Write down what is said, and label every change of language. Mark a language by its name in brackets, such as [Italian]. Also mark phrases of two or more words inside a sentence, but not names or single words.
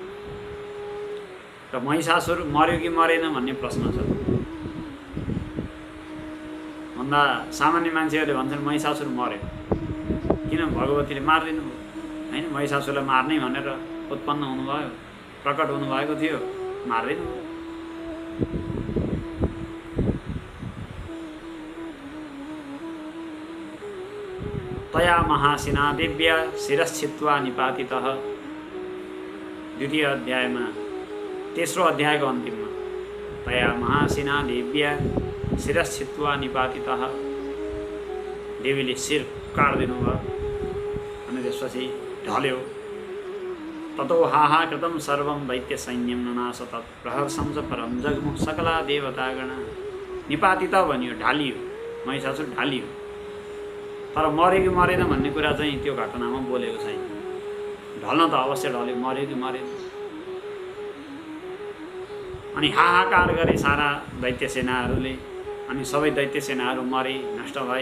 [Nepali] र महिषासुर मर्यो कि मरेन भन्ने प्रश्न छ। भन्दा सामान्य मान्छेहरूले भन्छन् महिषासुर मर्यो, किन भगवतीले मारिदिनु होइन, महिषासुरलाई मार्नै भनेर उत्पन्न हुनुभयो, प्रकट हुनुभएको थियो, मारिदिनु। [Sanskrit] तया महासिना दिव्या शिरश्छित्वा निपातितः। [Nepali] द्वितीय अध्यायमा तेस्रो अध्यायको अन्तिममा [Sanskrit] तया महासिना दिव्या शिरश्छित्वा निपातितः, [Nepali] देवीले शिर काट्दिनु भयो अनि त्यसपछि ढल्यो। [Sanskrit] ततो हाहा कृतं सर्वं दैत्य सैन्यं ननाश तत् प्रहर्षं च परं जग्मुः सकला देवतागणा। [Nepali] निपातित भनियो, ढालियो, महिषासुर ढालियो। तर मर्यो कि मरेन भन्ने कुरा चाहिँ त्यो घटनामा बोलेको छैन। ढल्न त अवश्य ढल्यो, मर्यो कि मरेन। अनि हाहाकार गरे सारा दैत्य सेनाहरूले, अनि सबै दैत्य सेनाहरू मरे, नष्ट भए।